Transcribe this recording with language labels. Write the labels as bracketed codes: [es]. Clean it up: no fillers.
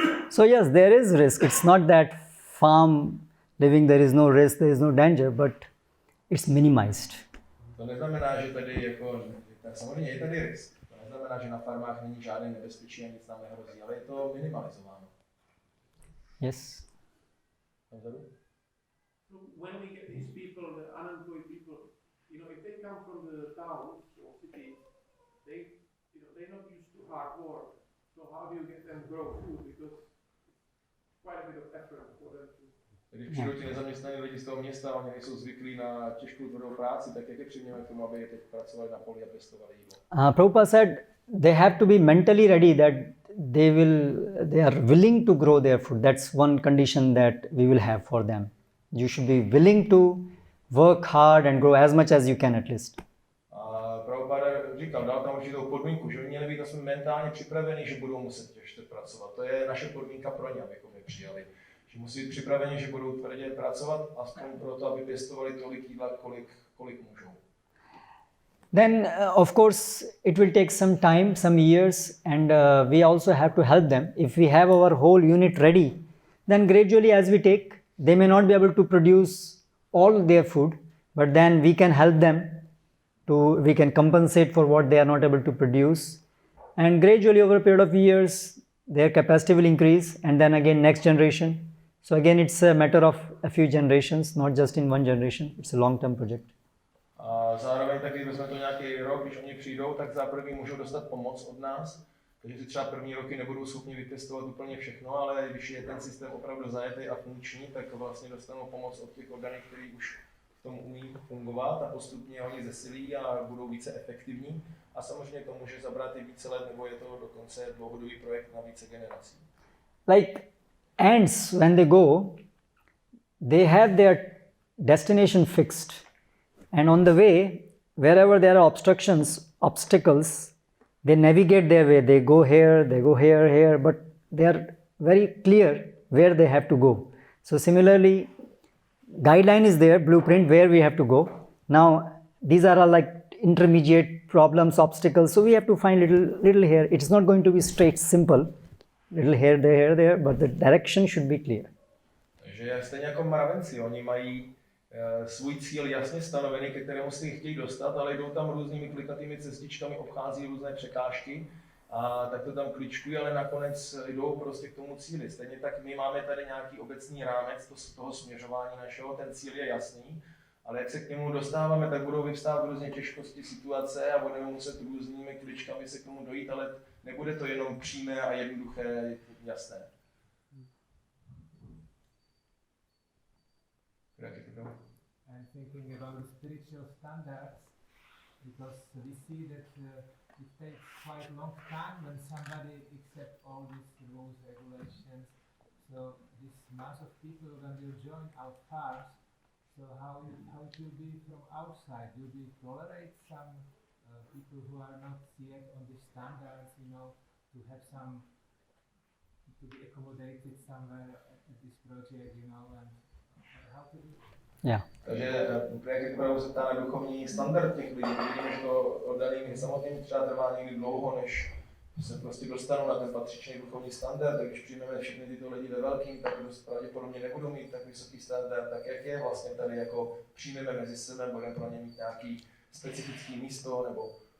[en] So yes, there is risk. It's not that farm living there is no risk, there is no danger, but it's minimized. [cs] To neznamená, že tady jako, samozřejmě je tady risk. To neznamená, že na farmách není žádné nebezpečí a nic nám nehrozí, ale je to minimalizováno. [en] Yes. So when we get these people, the unemployed people, if they come from the towns or cities, they're not used to hard work. So how do you get them grow food? Because it's quite a bit of effort for them to. [cs] Když přijdou ti nezaměstnaní lidi z toho města, oni nejsou zvyklí na těžkou tvrdou práci, tak jak je přimějeme k tomu, aby teď pracovali na poli a pěstovali jídlo? [en] Prabhupada said they have to be mentally ready that they are willing to grow their food. That's one condition that we will have for them. You should be willing to work hard and grow as much as you can at least. [cs] Prabhupada říkal, dal tam určitou podmínku, že by měli být aspoň mentálně připraveni, že budou muset těžce pracovat. To je naše podmínka pro ně, abychom je přijali. Že musí být připraveni, že budou tvrdě pracovat, aspoň proto, aby pěstovali tolik jídla, kolik můžou. [en] Then of course it will take some time, some years, and we also have to help them. If we have our whole unit ready, then gradually as we take, they may not be able to produce all their food, but then we can help them we can compensate for what they are not able to produce, and gradually over a period of years their capacity will increase, and then again next generation. So again it's a matter of a few generations, not just in one generation. It's a long-term project. [cs] A zároveň taky vezme to nějaký rok, když oni přijdou, tak za první můžou dostat pomoc od nás. Takže si třeba první roky nebudou schopni vypěstovat úplně všechno, ale když je ten systém opravdu zajetý a funkční, tak vlastně dostanou pomoc od těch orgánů, kteří už v tom umí fungovat a postupně oni zesilí a budou více efektivní. A samozřejmě to může zabrat i více let, nebo je to dokonce dlouhodobý projekt na více generací. [en] Like ants, when they go, they have their destination fixed. And on the way, wherever there are obstacles, they navigate their way. They go here, but they are very clear where they have to go. So similarly, guideline is there, blueprint where we have to go. Now, these are all like intermediate problems, obstacles. So we have to find little here. It's not going to be straight, simple. Little here, there, but the direction should be clear. [cs] Takže stejně jako mravenci, oni mají svůj cíl jasně stanovený, ke kterému se chtějí dostat, ale jdou tam různými klikatými cestičkami, obchází různé překážky a tak to tam kličkují, ale nakonec jdou prostě k tomu cíli. Stejně tak my máme tady nějaký obecný rámec toho směřování našeho, ten cíl je jasný, ale jak se k němu dostáváme, tak budou vyvstávat různě těžkosti situace a budeme muset různými kličkami se k tomu dojít, ale nebude to jenom přímé a jednoduché, jasné. [en] I'm thinking about the spiritual standards because we see that it takes quite a long time when somebody accepts all these rules, regulations. So this mass of people, when they join our cars, so how it will be from outside? Will we tolerate some people who are not yet on the standards, to have some, to be accommodated somewhere at this project, and how to do it? Yeah. [cs] Takže jak opravdu se ptá na duchovní standard těch lidí, vidíme, že to oddaným samotným třeba trvá někdy dlouho, než se prostě dostanou na ten patřičný duchovní standard, tak když přijmeme všechny tyto lidi ve velkým, tak pravděpodobně nebudou mít tak vysoký standard, tak jak je vlastně tady jako přijmeme mezi sebe, budeme pro ně mít nějaký specifický místo nebo...